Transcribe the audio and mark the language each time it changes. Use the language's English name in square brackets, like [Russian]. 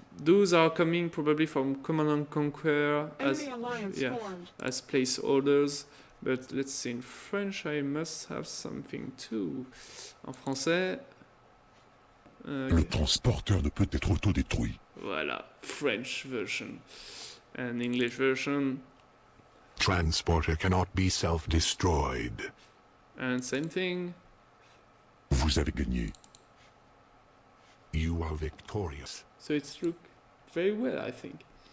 [English] Those are coming probably from Command & Conquer as placeholders. But let's see, in French I must have something too. [French] En français... Le transporteur ne peut être autodétruit. [English] Voilà, French version. And English version. Transporter cannot be self-destroyed. And same thing. [French] Vous avez gagné. [English] You are victorious. So it's look very well, I think.